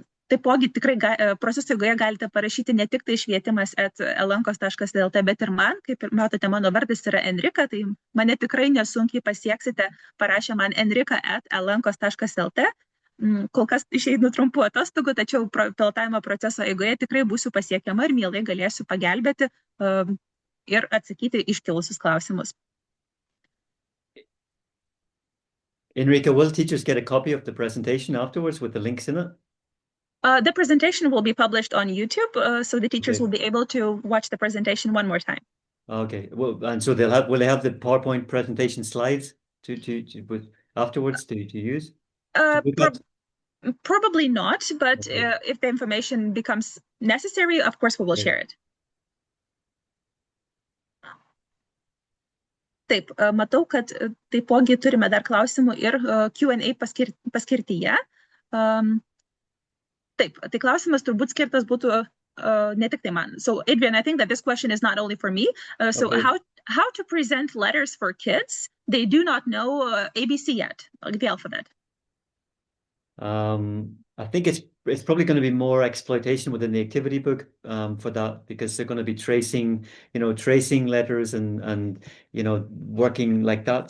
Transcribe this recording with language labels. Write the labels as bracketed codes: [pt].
[lt] Taipogi tikrai proceso eigoje galite parašyti ne tik tai švietimas@elenkos.lt, bet ir man, kaip ir matote, mano vardas yra Enrika, tai mane tikrai nesunkiai pasieksite, parašę man enrika@elenkos.lt. Kol kas išeinu trumpų atostogų, tačiau pilotavimo proceso eigoje tikrai būsiu pasiekiama ir mielai galėsiu pagelbėti ir atsakyti iškilusius klausimus. [en] Enrica, will teachers get a copy of the presentation afterwards with the links in it? The presentation will be published on YouTube, so the teachers Okay. will be able to watch the presentation one more time. Okay. Well, and so will they have the PowerPoint presentation slides afterwards to use? Probably not, but Okay. if the information becomes necessary, of course we will share it. [lt] Taip, matau, kad taipogi turime dar klausimų ir Q&A paskirtyje. Taip, tai klausimas turbūt skirtas būtų ne tik tai man. [en] So, Adrian, I think that this question is not only for me. Okay. How to present letters for kids? They do not know ABC yet, like the alphabet. I think it's probably going to be more exploitation within the activity book for that, because they're going to be tracing letters and working like that.